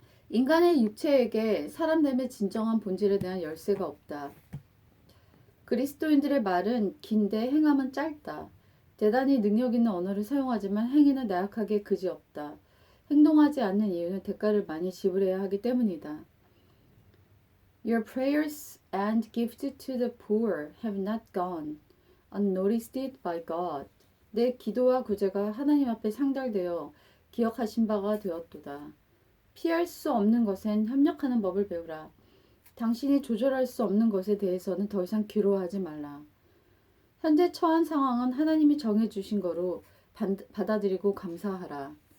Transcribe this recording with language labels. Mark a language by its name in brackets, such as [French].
[Korean] 인간의 육체에게 사람됨의 진정한 본질에 대한 열쇠가 없다. 그리스도인들의 말은 긴데 행함은 짧다. 대단히 능력 있는 언어를 사용하지만 행위는 나약하게 그지없다. 행동하지 않는 이유는 대가를 많이 지불해야 하기 때문이다. [English] Your prayers and gifts to the poor have not gone unnoticed by God. [Korean] 내 기도와 구제가 하나님 앞에 상달되어 기억하신 바가 되었도다. 피할 수 없는 것엔 협력하는 법을 배우라. 당신이 조절할 수 없는 것에 대해서는 더 이상 괴로워하지 말라. 현재 처한 상황은 하나님이 정해주신 거로 받아들이고 감사하라.